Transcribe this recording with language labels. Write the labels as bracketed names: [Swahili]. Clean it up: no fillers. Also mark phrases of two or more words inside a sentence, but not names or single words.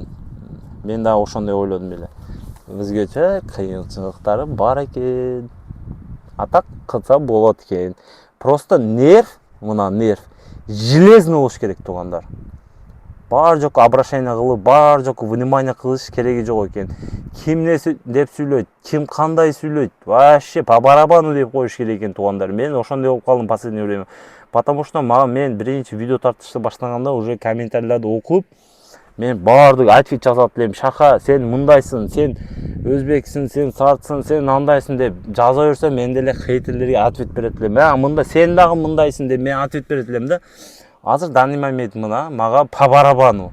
[Kyrgyz] Мен да ошондой ойлодум эле. Өзгөчө кыйынчылыктары бар экен. Так кылса болот экен. Просто нерв, мына нерв железный болуш керек туугандар. Бар жок обращение кылып, бар жок внимание кылыш кереги жок экен. Ким не деп сүйлөйт, ким кандай сүйлөйт, [Russian] вообще по барабану [Kyrgyz] деп коюш керек экен туугандар. Мен ошондой болуп калдым [Russian] последнее время. [Kyrgyz] Потому что мен биринчи видео тартышты баштаганда уже комментарийлерди окуп, мен баардык ответ жазат элем. Шаха, сен мындайсың, сен өзбексиң, сен сартсың, сен андайсың деп жаза берсем, мен деле хейтерлерге ответ берет элем. Мында сен дагы мындайсың деп мен ответ берет элем да. Азыр [Russian] данный момент [Kyrgyz] мына мага [Russian] по барабану.